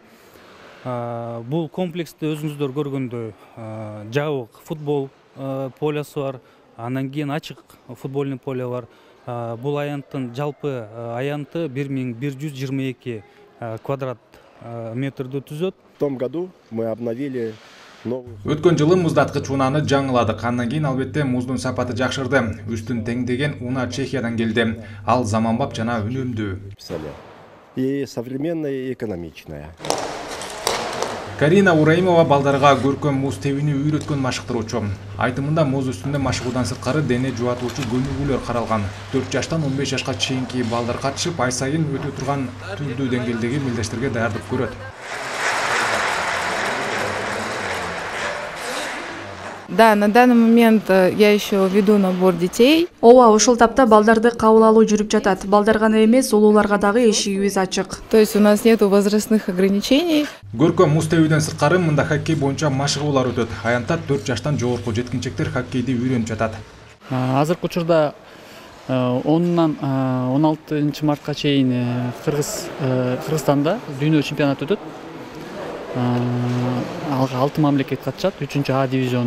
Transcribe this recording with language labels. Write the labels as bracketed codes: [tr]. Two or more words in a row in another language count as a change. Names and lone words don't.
[ky] Бул комплексте өзүңүздөр көргөндөй жабык футбол полеси бар, андан кийин ачык [ru] футбольный поле [ky] бар. Бул аянттын жалпы аянты 1122 квадрат метрди түзөт. [ru] В том году мы обновили [ky] Өткөн жылы муздаткыч унааны жаңыладык. Андан кийин албетте муздун сапаты жакшырды. Үстүн теңдеген уна Чехиядан келди. Ал заманбап жана үнөмдүү. [ru] И современная, и экономичная. [ky] Карина Ураимова балдарга көркөм муз тебүүнү үйрөткөн машыктыруучу. Айтымында муз үстүндө машыгуудан сырткары дене жубатуучу көнүгүүлөр каралган. 4 жаштан 15 жашка чейинки балдар катышып, ай сайын өтө турган түрдүү деңгээлдеги мелдештерге даярдык көрөт. [ru] Да, на данный момент я еще веду набор детей. [ky] Ооба, ушул тапта балдарды кабыл алуу жүрүп жатат. Балдар гана эмес, улууларга дагы эшигибиз ачык. [ru] То есть у нас нету возрастных ограничений. [ky] Көркөм муз тебүүдөн сырткары мында хоккей боюнча машыгуулар өтөт. Аянтта 4 жаштан жогорку жеткинчектер хоккейди үйрөнүп жатат. Азыркы учурда 10-нан 16 мартка чейин Кыргызстанда дүйнө чемпионаты өтөт. 6 мамлекет катышат, 3-А дивизиону.